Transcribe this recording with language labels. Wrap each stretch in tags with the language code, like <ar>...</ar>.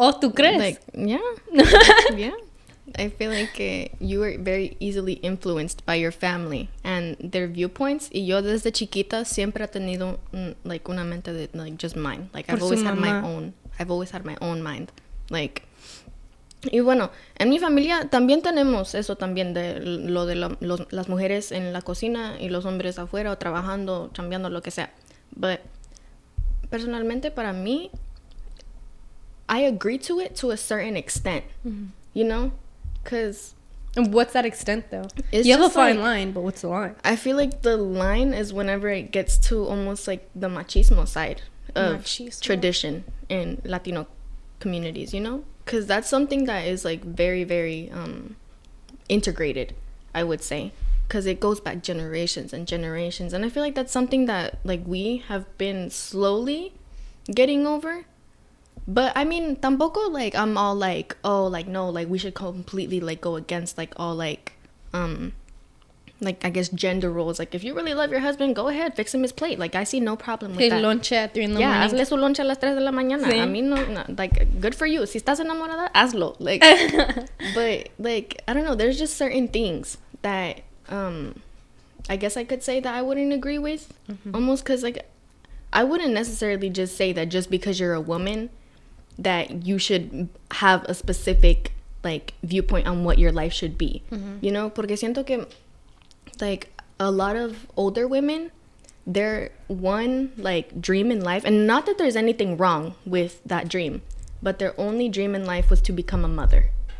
<es>Oh, ¿tú crees?</es> <en>Like, yeah. Yeah. I feel like you are very easily influenced by your family and their viewpoints.</en> <es>Y yo desde chiquita siempre he tenido like una mente de like</es> <en>just mine. Like I've always had my own mind.</en> <es>Like, y bueno, en mi familia también tenemos eso también de lo de las mujeres en la cocina y los hombres afuera o trabajando, chambeando, lo que sea.</es> <en>But</en> <es>personalmente para mí,</es> <en>I agree to it to a certain extent, you know? Because... And what's that extent, though? You have a fine line, but what's the line? I feel like the line is whenever it gets to almost like the machismo side of tradition in Latino communities, you know? Because that's something that is like very, very integrated, I would say. Because it goes back generations and generations. And I feel like that's something that like we have been slowly getting over. But I mean,</en> <es>tampoco</es> <en>like I'm all like, oh, like no, like we should completely like go against like all like I guess gender roles. Like if you really love your husband, go ahead, fix him his plate. Like I see no problem with that. Lonche at 3 in the morning.</en> <es>Yeah, hazle su lonche a las 3 de la mañana. Sí. A mí no,</es> <en>like good for you.</en> <es>Si estás enamorada, hazlo.</es> <en>Like, but like I don't know. There's just certain things that I guess I could say that I wouldn't agree with, almost because like I wouldn't necessarily just say that just because you're a woman that you should have a specific like viewpoint on what your life should be, you know,</en> <es>porque siento que</es> <en>like a lot of older women, their one like dream in life, and not that there's anything wrong with that dream, but their only dream in life was to become a mother.</en>